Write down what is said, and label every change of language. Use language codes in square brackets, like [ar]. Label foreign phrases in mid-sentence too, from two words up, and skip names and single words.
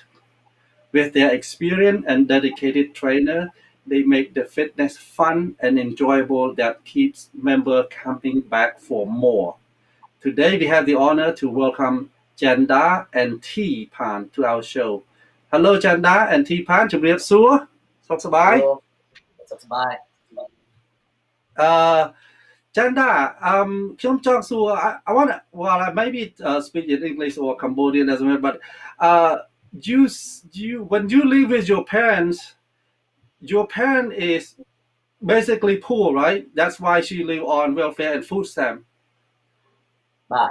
[en] With their experienced and dedicated trainer, they make the fitness fun and enjoyable that keeps members coming back for more. Today we have the honor to welcome Janda and T Pan to our show. Hello Janda and T Pan [km] ជំរាបសួរសុខសប្បាយ [en] Hello, what's up, bye? Janda [km] ខ្ញុំចង់សួរ [en] I want to well I maybe speak in English or Cambodian doesn't matter but uh, you when you live with your parent is basically poor, right? That's why she live on welfare and food stamp. Bye.